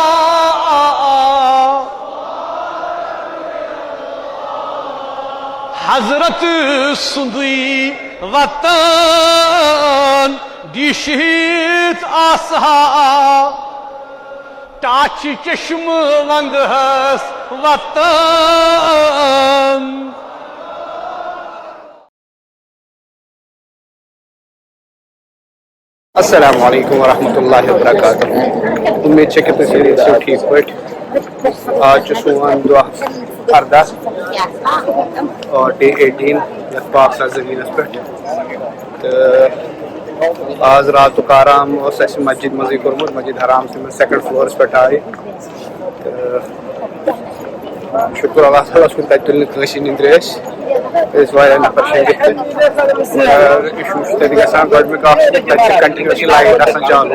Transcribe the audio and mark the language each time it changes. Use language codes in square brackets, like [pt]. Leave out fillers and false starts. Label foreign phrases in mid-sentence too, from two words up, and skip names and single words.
[ks] حضرت سندی وطن دیشیت آسہا ٹاچ چشم وندہس وطن [ar] السلام علیکم ورحمۃ اللہ وبرکاتہ [ur] امید ہے کہ [ks] تُہۍ ٲسِو ٹھیٖک پٲٹھۍ آج چھُ سون دۄہ 18 ڈے 18 یتھ پاک زٔمیٖنَس پٮ۪ٹھ تہٕ آز راتُک آرام اوس اَسہِ مسجد منٛزٕے کوٚرمُت مسجد حرامسٕے منٛز 2nd فلورَس پٮ۪ٹھ آیہِ تہٕ شُکُر اللہ تعالیٰ ہَس کُن تَتہِ تُلۍ نہٕ کٲنٛسہِ نیٚنٛدرِ أسۍ واریاہ نفر شیٚنگِتھ تہِ مگر اِشوٗ چھُ تَتہِ گژھان گۄڈٕنیُک اکھ تَتہِ چھِ [en] continuously light [ks] آسان چالوٗ